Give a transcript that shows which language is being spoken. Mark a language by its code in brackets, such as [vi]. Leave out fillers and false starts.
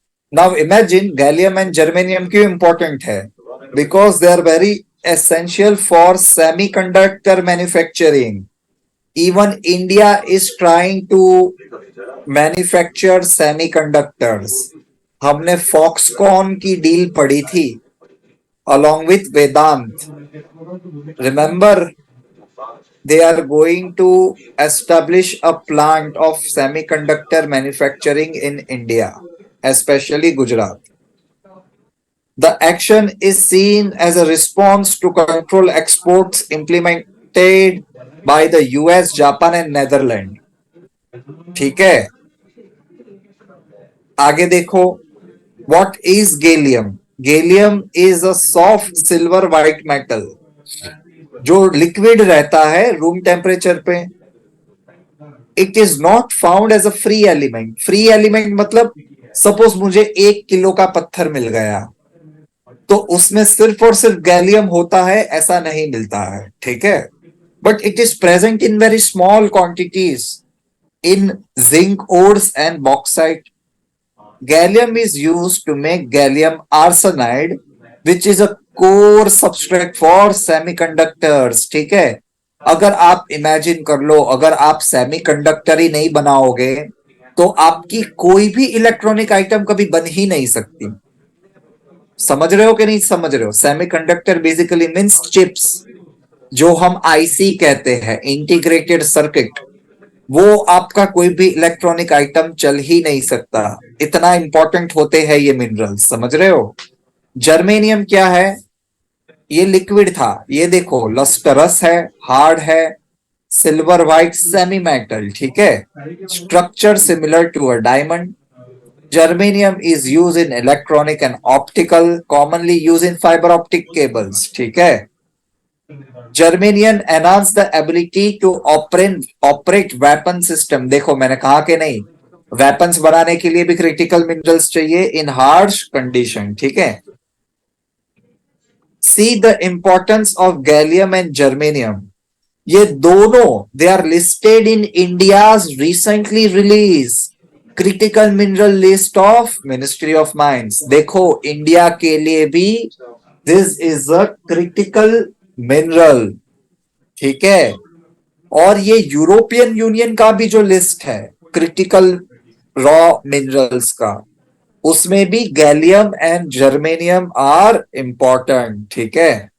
[en] Now imagine gallium and germanium [hi] क्यों [en] important है? Because they are very essential for semiconductor manufacturing. Even India is trying to manufacture semiconductors. [hi] हमने Foxconn की deal पढ़ी थी [en] along with Vedant. Remember, they are going to establish a plant of semiconductor manufacturing in India, especially Gujarat. The action is seen as a response to control exports implemented by the US, Japan and Netherlands. [hi] ठीक है? आगे देखो. [en] What is gallium? Gallium is a soft silver white metal [hi] जो liquid रहता है room temperature पे. [en] It is not found as a free element. [hi] Free element मतलब suppose मुझे 1 किलो का पत्थर मिल गया, तो उसमें सिर्फ और सिर्फ गैलियम होता है ऐसा नहीं मिलता है. ठीक है? [en] But it is present in very small quantities in zinc ores and bauxite. Gallium is used to make gallium arsenide, which is a core substrate for semiconductors. [hi] ठीक है? अगर आप इमेजिन कर लो, अगर आप सेमीकंडक्टर ही नहीं बनाओगे तो आपकी कोई भी इलेक्ट्रॉनिक आइटम कभी बन ही नहीं सकती. समझ रहे हो कि नहीं समझ रहे हो? सेमीकंडक्टर बेसिकली मींस चिप्स, जो हम आईसी कहते हैं, इंटीग्रेटेड सर्किट. वो आपका कोई भी इलेक्ट्रॉनिक आइटम चल ही नहीं सकता. इतना इंपॉर्टेंट होते हैं ये मिनरल्स. समझ रहे हो? जर्मेनियम क्या है? ये लिक्विड था. ये देखो, लस्टरस है, हार्ड है, सिल्वर व्हाइट सेमी मेटल. ठीक है? [en] Structure similar to a diamond. Germanium is use in electronic and optical, commonly use in fibre optic cables. [hi] ठीक है? [en] Germanium enhance the ability to operate weapon system. [hi] देखो, मैंने कहा कि नहीं, वेपन्स बनाने के लिए भी क्रिटिकल मिनरल्स चाहिए [en] In harsh condition. [hi] ठीक है? [en] See the importance of gallium and germanium. [hi] ये दोनों [en] they are listed in India's recently released critical mineral list of Ministry of Mines. [hi] देखो, इंडिया के लिए भी [en] this is a critical [hi] mineral. ठीक है? और ये यूरोपियन यूनियन का भी जो लिस्ट है क्रिटिकल रॉ मिनरल्स का, उसमें भी [en] Gallium and germanium are important, ठीक है.